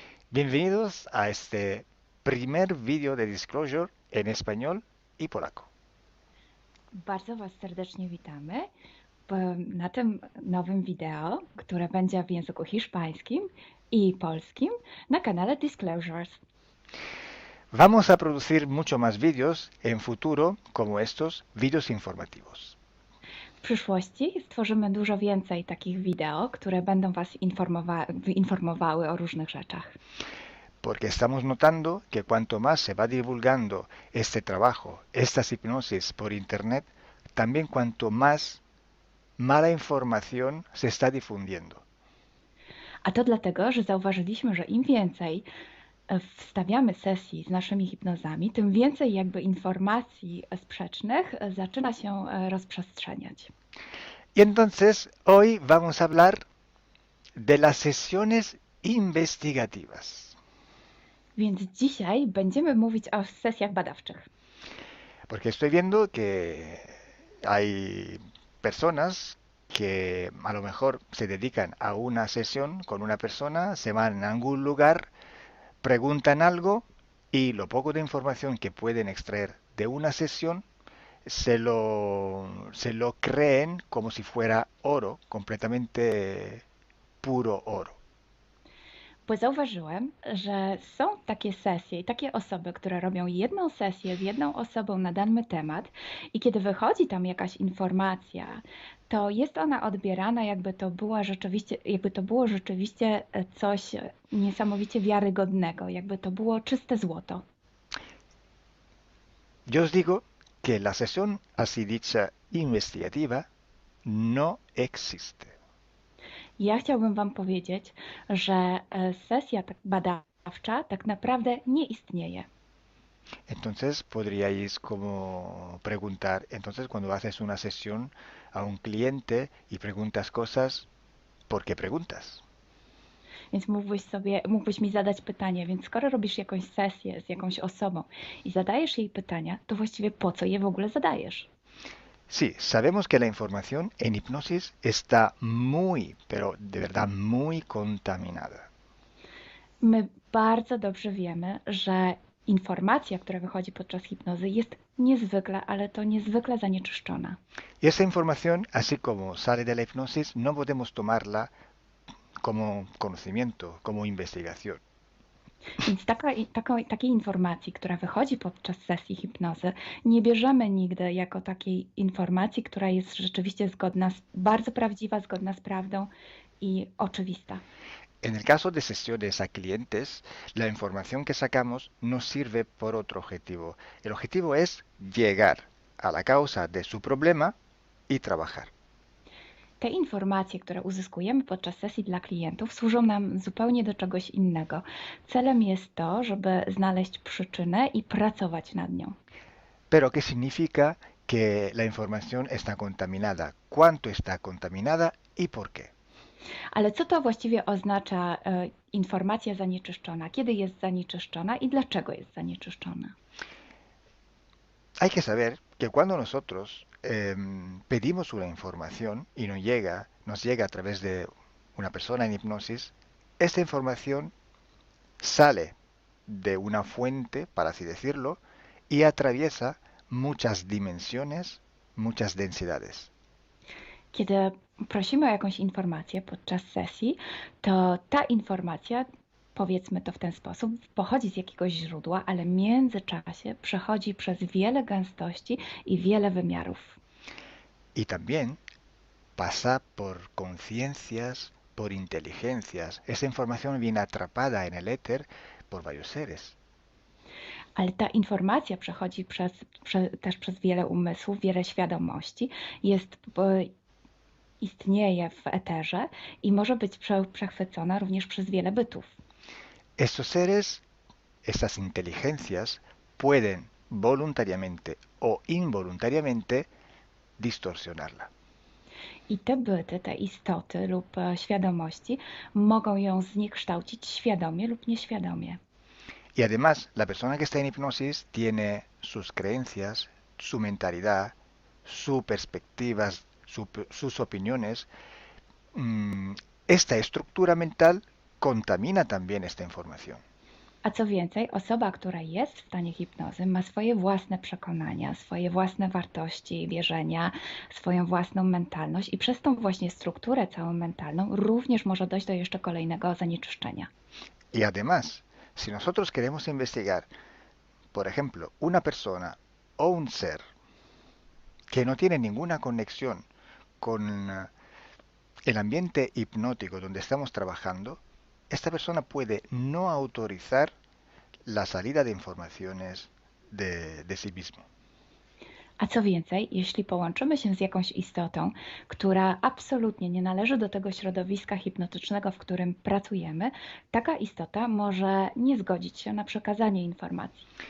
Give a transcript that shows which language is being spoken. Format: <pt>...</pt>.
<es>Bienvenidos a este primer vídeo de Disclosure en español y polaco.</es> <pl>Bardzo Was serdecznie witamy na tym nowym wideo, które będzie w języku hiszpańskim i polskim na kanale Disclosures.</pl> <es>Vamos a producir mucho más vídeos en futuro como estos vídeos informativos.</es> <pl>W przyszłości stworzymy dużo więcej takich wideo, które będą Was informowały o różnych rzeczach.</pl> <es>Porque estamos notando que cuanto más se va divulgando este trabajo, estas hipnosis por internet, también cuanto más mala información se está difundiendo.</es> <pl>A to dlatego, że zauważyliśmy, że im więcej wstawiamy sesji z naszymi hipnozami, tym więcej jakby informacji sprzecznych zaczyna się rozprzestrzeniać.</pl> <es>Y entonces hoy vamos a hablar de las sesiones investigativas.</es> <pl>Więc dzisiaj będziemy mówić o sesjach badawczych.</pl> <es>Porque estoy viendo que hay personas que a lo mejor se dedican a una sesión con una persona, se van a algún lugar, preguntan algo y lo poco de información que pueden extraer de una sesión se lo creen como si fuera oro, completamente puro oro.</es> <pl>Bo zauważyłem, że są takie sesje i takie osoby, które robią jedną sesję z jedną osobą na dany temat i kiedy wychodzi tam jakaś informacja, to jest ona odbierana jakby to było rzeczywiście coś niesamowicie wiarygodnego, jakby to było czyste złoto.</pl> <es>Yo os digo que la sesión así dicha investigativa no existe.</es> <pl>Ja chciałbym Wam powiedzieć, że sesja badawcza tak naprawdę nie istnieje.</pl> <es>Entonces podríais como preguntar, entonces cuando haces una sesión a un cliente y preguntas cosas, ¿por qué preguntas?</es> <pl>Więc mógłbyś mi zadać pytanie, więc skoro robisz jakąś sesję z jakąś osobą i zadajesz jej pytania, to właściwie po co je w ogóle zadajesz?</pl> <es>Sí, sabemos que la información en hipnosis está muy, pero de verdad muy contaminada.</es> <pl>My bardzo dobrze wiemy, że informacja, która wychodzi podczas hipnozy jest niezwykle, ale to niezwykle zanieczyszczona.</pl> <es>Y esa información, así como sale de la hipnosis, no podemos tomarla como conocimiento, como investigación.</es> <pl>Więc takiej informacji, która wychodzi podczas sesji hipnozy, nie bierzemy nigdy jako takiej informacji, która jest rzeczywiście bardzo prawdziwa, zgodna z prawdą i oczywista.</pl> <es>En el caso de sesiones a clientes, la información que sacamos nos sirve por otro objetivo. El objetivo es llegar a la causa de su problema y trabajar.</es> <pl>Te informacje, które uzyskujemy podczas sesji dla klientów, służą nam zupełnie do czegoś innego. Celem jest to, żeby znaleźć przyczynę i pracować nad nią.</pl> <es>Pero ¿qué significa que la información está contaminada? ¿Cuánto está contaminada y por qué?</es> <pl>Ale co to właściwie oznacza informacja zanieczyszczona? Kiedy jest zanieczyszczona i dlaczego jest zanieczyszczona?</pl> <es>Hay que saber que cuando nosotros pedimos una información y nos llega a través de una persona en hipnosis, esta información sale de una fuente, para así decirlo, y atraviesa muchas dimensiones, muchas densidades.</es> <pl>Kiedy prosimy o jakąś informację podczas sesji, to ta informacja, powiedzmy to w ten sposób, pochodzi z jakiegoś źródła, ale w międzyczasie przechodzi przez wiele gęstości i wiele wymiarów.</pl> <es>Y también pasa por conciencias, por inteligencias. Esa información viene atrapada en el éter por varios seres.</es> <pl>Ale ta informacja przechodzi też przez wiele umysłów, wiele świadomości, istnieje w eterze i może być przechwycona również przez wiele bytów.</pl> <es>Estos seres, estas inteligencias, pueden voluntariamente o involuntariamente distorsionarla.</es> <pl>I te byty, te istoty lub świadomości mogą ją zniekształcić świadomie lub nieświadomie.</pl> <es>Y además, la persona que está en hipnosis tiene sus creencias, su mentalidad, sus perspectivas, sus opiniones. Esta estructura mental contamina también esta información.</es> <pl>A co więcej, osoba, która jest w stanie hipnozy, ma swoje własne przekonania, swoje własne wartości i wierzenia, swoją własną mentalność i przez tą właśnie strukturę całą mentalną również może dojść do jeszcze kolejnego zanieczyszczenia.</pl> <es>Y además, si nosotros queremos investigar, por ejemplo, una persona o un ser que no tiene ninguna conexión con el ambiente hipnótico donde estamos trabajando, esta persona puede no autorizar la salida de informaciones de sí mismo.</es> <pl>A co więcej, jeśli połączymy się z jakąś istotą, która absolutnie nie należy do tego środowiska hipnotycznego, w którym pracujemy, taka istota może nie zgodzić się na przekazanie informacji.</pl>